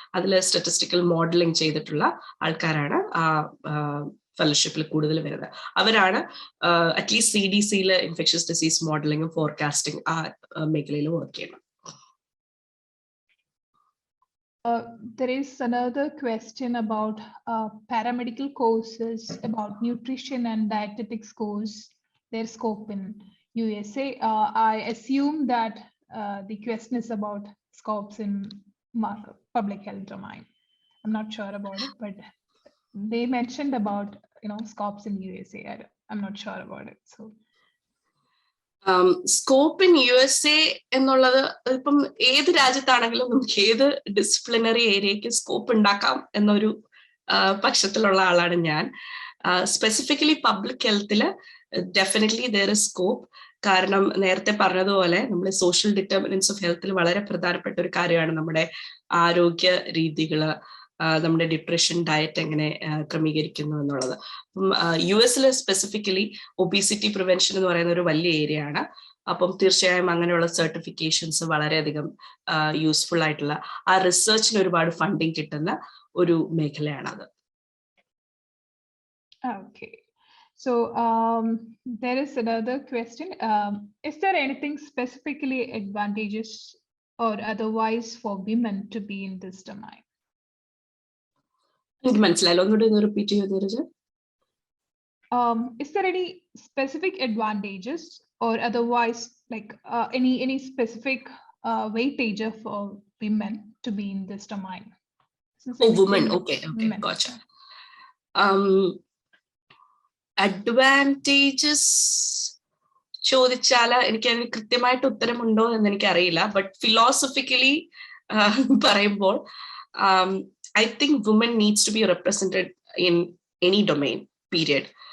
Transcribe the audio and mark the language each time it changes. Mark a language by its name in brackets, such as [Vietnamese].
[Malayalam] അതിൽ statistical modelling ചെയ്തിട്ടുള്ള ആൾക്കാരാണ് ഫെലോഷിപ്പിൽ കൂടുതൽ വരുന്നത്. അവരാണ് അറ്റ്ലീസ്റ്റ് CDCയിൽ ഇൻഫെക്ഷ്യസ് ഡിസീസ് മോഡലിംഗും ഫോർകാസ്റ്റിംഗ് ആ മേഖലയിൽ വർക്ക് ചെയ്യണം. [English] There is another question about paramedical courses, about nutrition and dietetics course, their scope in USA. I assume that the question is about scopes in public health domain. I'm not sure about it, but they mentioned about scopes in USA. I'm not sure about it. So [Malayalam] scope in USA എന്നുള്ളത് ഇപ്പം ഏത് രാജ്യത്താണെങ്കിലും നമുക്ക് ഏത് disciplinary ഏരിയക്ക് scope ഉണ്ടാക്കാം എന്നൊരു പക്ഷത്തിലുള്ള ആളാണ് ഞാൻ. Specifically public ഹെൽത്തിൽ definitely [English] There is scope. [Malayalam] കാരണം നേരത്തെ പറഞ്ഞതുപോലെ നമ്മൾ സോഷ്യൽ ഡിറ്റർമിനൻസ് ഓഫ് ഹെൽത്തിൽ വളരെ പ്രധാനപ്പെട്ട ഒരു കാര്യമാണ് നമ്മുടെ ആരോഗ്യ രീതികള്, നമ്മുടെ ഡിപ്രഷൻ, ഡയറ്റ് എങ്ങനെ ക്രമീകരിക്കുന്നു എന്നുള്ളത്. അപ്പം US സ്പെസിഫിക്കലി ഒബീസിറ്റി പ്രിവെൻഷൻ എന്ന് പറയുന്ന ഒരു വലിയ ഏരിയ ആണ്. അപ്പം തീർച്ചയായും അങ്ങനെയുള്ള സർട്ടിഫിക്കേഷൻസ് വളരെയധികം യൂസ്ഫുൾ ആയിട്ടുള്ള, ആ റിസർച്ചിന് ഒരുപാട് ഫണ്ടിങ് കിട്ടുന്ന ഒരു മേഖലയാണത്. [English] Okay. So there is another question. Is there anything specifically advantageous or otherwise for women to be in this domain? [Malayalam] മനസ്സിലായല്ലോ, ഒന്നുകൂടി റിപ്പീറ്റ് ചെയ്യൂ Neeraj. [English] Is there any specific advantages or otherwise like any specific weightage for women to be in this domain? Women. Okay, women. Gotcha. [Malayalam] Advantages ചോദിച്ചാൽ എനിക്ക് അതിന് കൃത്യമായിട്ട് ഉത്തരമുണ്ടോ എന്ന് എനിക്കറിയില്ല. But philosophically പറയുമ്പോൾ [English] I think women needs to be represented in any domain, period.